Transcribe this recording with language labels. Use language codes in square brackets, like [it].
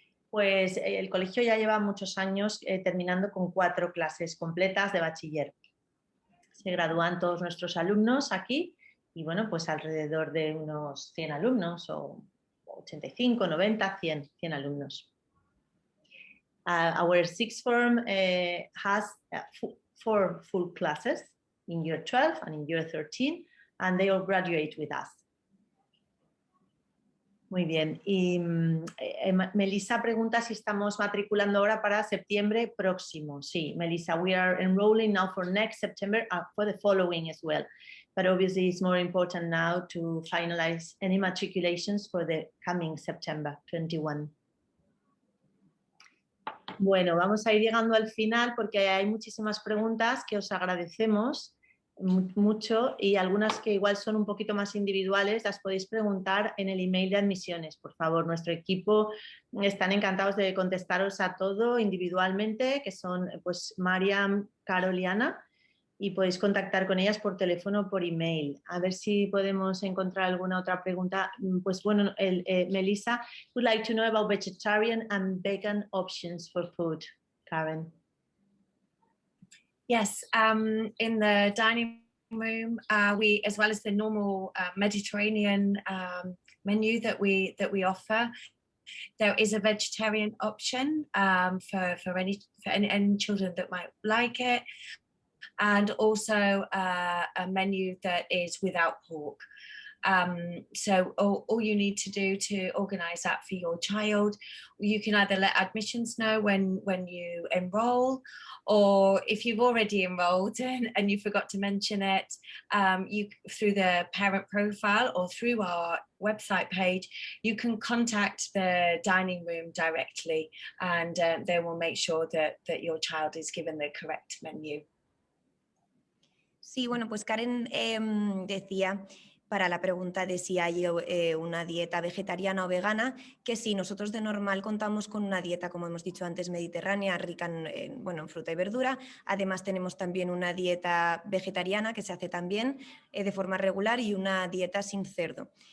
[es] Pues el colegio ya lleva muchos años terminando con 4 clases completas de bachiller. Se gradúan todos nuestros alumnos aquí y bueno, pues alrededor de unos 100 alumnos o 85, 90, 100 alumnos. [en] Our sixth form has 4 full classes in year 12 and in year 13, and they all graduate with us. [es] Muy bien. Y Melissa pregunta si estamos matriculando ahora para septiembre próximo. [en] Sí, Melissa, we are enrolling now for next September, for the following as well. But obviously it's more important now to finalize any matriculations for the coming September 21. [es] Bueno, vamos a ir llegando al final porque hay muchísimas preguntas que os agradecemos mucho, y algunas que igual son un poquito más individuales las podéis preguntar en el email de admisiones, por favor. Nuestro equipo están encantados de contestaros a todo individualmente, que son pues Mariam, Carol y Ana, y podéis contactar con ellas por teléfono o por email. A ver si podemos encontrar alguna otra pregunta. Pues bueno, [en] Melissa would like to know about vegetarian and vegan options for food. Karen. Yes, in the dining room, we, as well as the normal Mediterranean menu that we offer, there is a vegetarian option for any children that might like it, and also a menu that is without pork. So all you need to do to organise that for your child, you can either let admissions know when you enrol, or if you've already enrolled and you forgot to mention it, you through the parent profile or through our website page, you can contact the dining room directly, and they will make sure that your child is given the correct menu. [es] Sí, bueno, pues Karen decía para la pregunta de si hay una dieta vegetariana o vegana, que sí, nosotros de normal contamos con una dieta, como hemos dicho antes, mediterránea, rica en fruta y verdura. Además tenemos también una dieta vegetariana que se hace también de forma regular y una dieta sin cerdo.